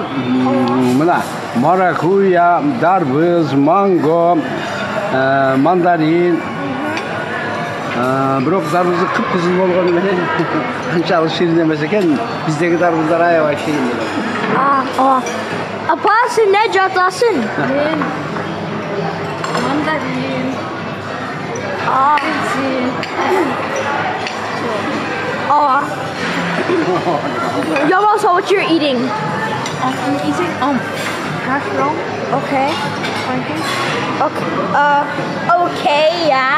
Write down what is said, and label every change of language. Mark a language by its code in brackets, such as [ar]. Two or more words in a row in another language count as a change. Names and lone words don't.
[ky] Мына маракуйя, дарбыз, манго, мандарин. Бирок дарбызы кып-кызыл болгону менен анчалык ширин эмес экен. Биздеги дарбыздар аябай ширин. Апа, сен не жатасың? [en] Mandarin. Yama, what you're eating? I'm eating hash brown. Okay. Okay, yeah.